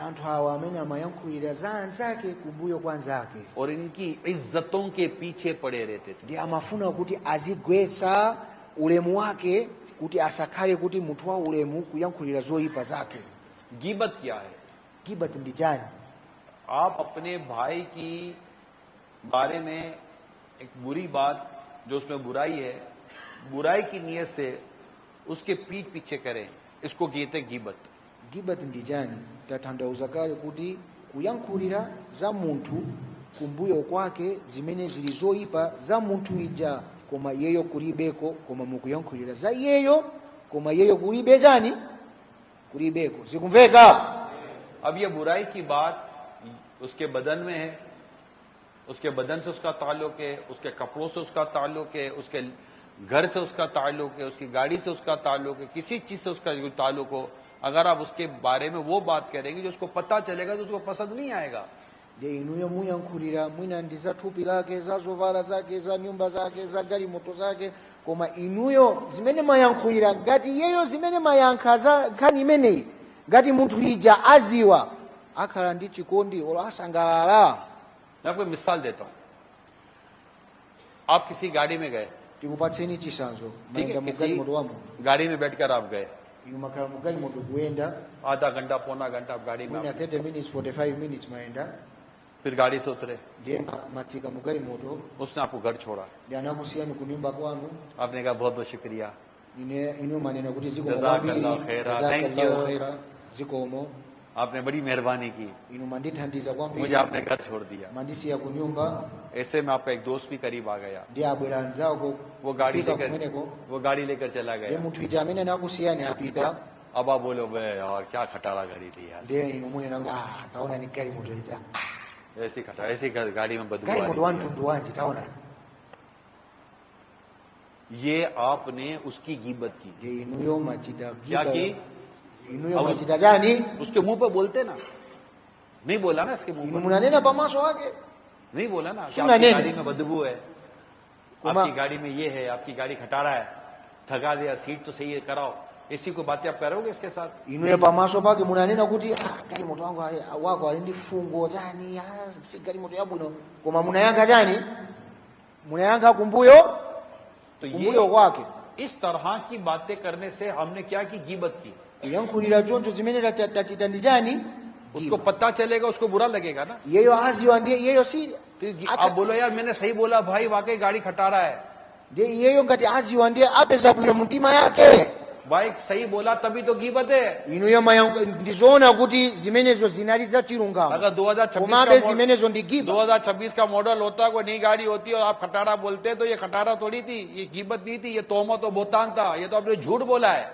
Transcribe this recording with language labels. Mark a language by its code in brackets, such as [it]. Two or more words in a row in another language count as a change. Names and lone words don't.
[ny] ndi anthu hawa amene amayankhulira za anzake kumbuyo kwa anzake, [hi] और इनकी इज्जतों के पीछे पड़े रहते थे. [ny] ndiye amafuna kuti azigwetsa ulemu wake kuti asakhale kuti munthu wa ulemu kuyankhulira zoyipa zake. [hi] गीबत क्या है? [ny] Gibat ndi chani? [hi] आप अपने भाई की बारे में एक बुरी बात जो उसमें बुराई है, बुराई की नीयत से उसके पीठ पीछे करें, इसको कहते गीबत. [ny] Gibat ndi chani? Tatanthauza kale kuti kuyankhulira za munthu kumbuyo kwake zimene zili zoyipa za munthu ija, koma yeyo kulibeko, koma mukuyankhulira za yeyo koma yeyo kulibe chani, kulibeko. Zikumveka? [hi] अब ये बुराई की बात उसके बदन में है, उसके बदन से उसका ताल्लुक है, उसके कपड़ों से उसका ताल्लुक है, उसके घर से उसका ताल्लुक है, उसकी गाड़ी से उसका ताल्लुक है, किसी चीज से उसका ताल्लुक हो, अगर आप उसके बारे में वो बात करेंगे जो उसको पता चलेगा तो उसको पसंद नहीं आएगा. [ny] je inuyo muyankhulira mwina ndi za thupi lake, za zovala zake, za nyumba zake, za galimoto zake, koma inuyo zimene mayankhulira ngati yeyo zimene mayankha za nkhani imeneyi ngati munthu ija aziwa, akhala ndi chikondi olo asangalala. [hi] मैं आपको मिसाल देता हूं. आप किसी गाड़ी में गए, [ny] Tikupatseni chisanzo, [hi] ठीक है, [ny] mayenda [hi] किसी [ny] mugalimoto wa munthu, [hi] गाड़ी में बैठकर आप गए, [ny] inu makhala mugalimoto kuyenda [hi] आधा घंटा पौना घंटा आप गाड़ी में [ny] mwina [hi] आप गए. [ny] 30 minutes 45 minutes mayenda, [hi] फिर गाड़ी से उतरे, [ny] ndiye matsika mugalimoto, [hi] उसने आपको घर छोड़ा, [ny] ndiye anakusiyani ku nyumba kwanu, [hi] आपने कहा बहुत बहुत शुक्रिया, [ny] inu manena kuti zikomo [ar] Jazakallahu [ny] kwambiri, [ar] khaira, [en] thank you. [ar] جزاك الله خيرا, [ny] zikomo, [hi] आपने बड़ी मेहरबानी की, [ny] inu mandithandiza [hi] मुझे [ny] kwambiri, [hi] आपने घर छोड़ दिया. [ny] mandisiya ku nyumba. [hi] ऐसे में आपका एक दोस्त भी करीब आ गया, [ny] ndiye abwera anzako [hi] वो गाड़ी [ny] kufika [hi] लेकर [ny] kumeneko, [hi] वो गाड़ी लेकर चला [ny] ndiye [hi] गया. [ny] munthu ija amene anakusiyani apita, [hi] अब आप बोलो बे यार क्या खटारा गाड़ी थी यार, [ny] ndiye inu munena kuti taona ni galimoto ija, [hi] ऐसी खटा ऐसी गाड़ी में बदबू आ [ny] galimoto [hi] रही [ny] wa [hi] है. [ny] mtundu wanji taona. [hi] ये आपने उसकी गीबत की. [ny] ndiye inuyo machita [hi] क्या [ny] giba, [hi] की? [ny] inuyo [hi] अब- [ny] machita chani? [hi] उसके मुंह पे बोलते ना, नहीं बोला ना इसके मुंह [ny] inu [hi] पे, [ny] munanena pamaso ake, [hi] नहीं बोला ना कि सुना आपकी नहीं। गाड़ी में बदबू है, कुमा- आपकी गाड़ी में ये है, आपकी गाड़ी खटारा है, थका दिया, सीट तो सही है, कराओ. इसी को बातें आप करोगे इसके साथ? [ny] inuyo pamaso pake munanena kuti galimoto wangu wako ali ndi fungo chani, si galimoto yabwino, koma munayankha chani? Munayankha kumbuyo, [hi] तो [ny] kumbuyo [hi] ये [ny] kwake. [hi] इस तरह की बातें करने से हमने क्या की, गीबत की. [ny] kuyankhulira choncho zimene tachita ndi chani? [hi] उसको पता चलेगा, उसको बुरा लगेगा ना. [ny] yeyo aziwa ndiye yeyo si [hi] तो आप बोलो यार मैंने सही बोला भाई, वाकई गाड़ी खटारा है, [ny] ndiye yeyo ngati aziwa ndiye apeza bwino mtima yake. [hi] भाई सही बोला तभी तो गीबत है. [ny] inuyo ndizoona kuti zimenezo zinali za chilungamo, [hi] अगर 2026 [ny] komabe [hi] का [ny] zimenezo ndi giba. [hi] 2026 का मॉडल होता, कोई नई गाड़ी होती और आप खटारा बोलते तो ये खटारा थोड़ी थी, ये गीबत नहीं थी, ये तोहमत और बोतान था, ये तो आपने झूठ बोला है.